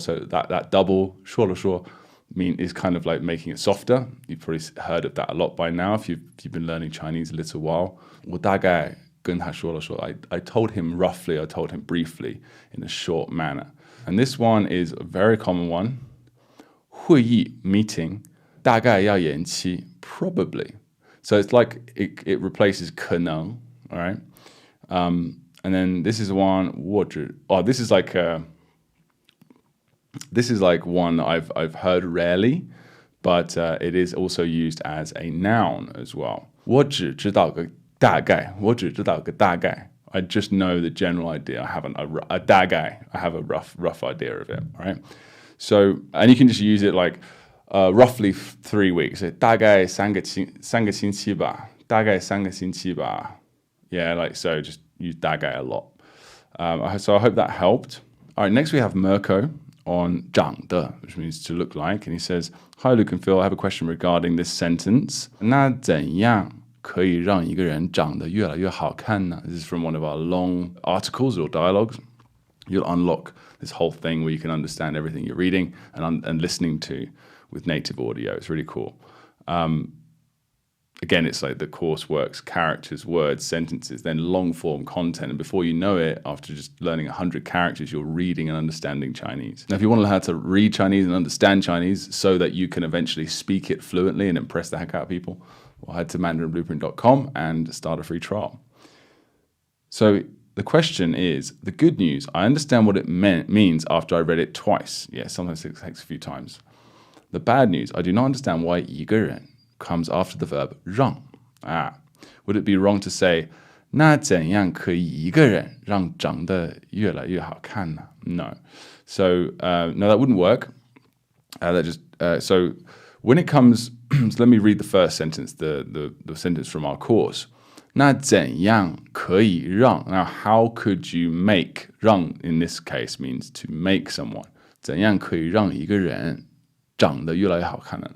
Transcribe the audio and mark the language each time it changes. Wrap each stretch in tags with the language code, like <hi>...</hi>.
<en>So that double 说了说. Is kind of like making it softer. You've probably heard of that a lot by now if you've been learning Chinese a little while.</en> <zh>我大概跟他说了说.</zh> <en>I told him roughly, I told him briefly in a short manner. And this one is a very common one.</en> <zh>会议 meeting 大概要延期 probably.</zh> <en>So it's like it replaces 可能, all right? And then this is one 我只 this is like one I've heard rarely, but it is also used as a noun as well.</en> <zh>我只知道个大概.我只知道个大概.</zh> <en>I just know the general idea. I have a 大概. I have a rough idea of it. All right. So, and you can just use it like roughly 3 weeks.</en> <zh>大概三个星期吧.大概三个星期吧.</zh> <en>Yeah, like so. Just use 大概 a lot. So I hope that helped. All right. Next we have Mirko on 长得, which means to look like, and he says, Hi Luke and Phil, I have a question regarding this sentence.</en> <zh>那怎样可以让一个人长得越来越好看呢?</zh> <en>This is from one of our long articles or dialogues. You'll unlock this whole thing where you can understand everything you're reading and listening to with native audio. It's really cool. Again, it's like the course works, characters, words, sentences, then long-form content. And before you know it, after just learning 100 characters, you're reading and understanding Chinese. Now, if you want to learn how to read Chinese and understand Chinese so that you can eventually speak it fluently and impress the heck out of people, well, head to mandarinblueprint.com and start a free trial. So the question is, the good news, I understand what it means after I read it twice. Yeah, sometimes it takes a few times. The bad news, I do not understand why 一个人 comes after the verb 让. Would it be wrong to say,</en> <zh>那怎样可以一个人让长得越来越好看呢?</zh> <en>No. So, no, that wouldn't work. So when it comes, so let me read the first sentence, the sentence from our course.</en> <zh>那怎样可以让?</zh> <en>Now, how could you make? 让 in this case means to make someone.</en> <zh>怎样可以让一个人长得越来越好看呢?</zh>